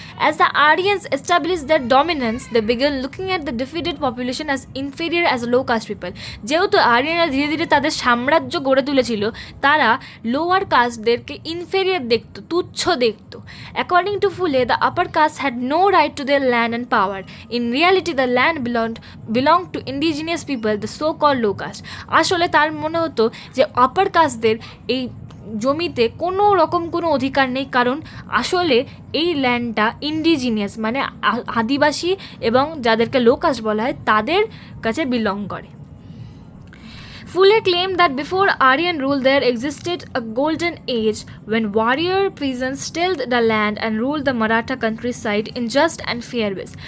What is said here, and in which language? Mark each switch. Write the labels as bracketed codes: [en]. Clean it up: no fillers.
[en] As the Aryans establish their dominance, they began looking at the defeated population as inferior as low caste people. [bn] যেহেতু আরিয়ানরা ধীরে ধীরে তাদের সাম্রাজ্য গড়ে তুলেছিল, তারা লোয়ার কাস্টদেরকে ইনফেরিয়ার দেখতো, তুচ্ছ দেখতো। [en] According to Phule, the upper caste had no right to their land and power. In reality, the land belonged to indigenous people, the so-called low caste. [bn] আসলে তার মনে হতো যে আপার কাস্টদের এই জমিতে কোনো রকম কোনো অধিকার নেই, কারণ আসলে এই ল্যান্ডটা ইন্ডিজিনিয়াস মানে আদিবাসী এবং যাদেরকে লো কাস্ট বলা হয় তাদের কাছে বিলং করে। [en] Fuller claimed that before Aryan rule there existed a golden age when warrior peasants tilled the land and ruled the Maratha countryside in just and fair ways.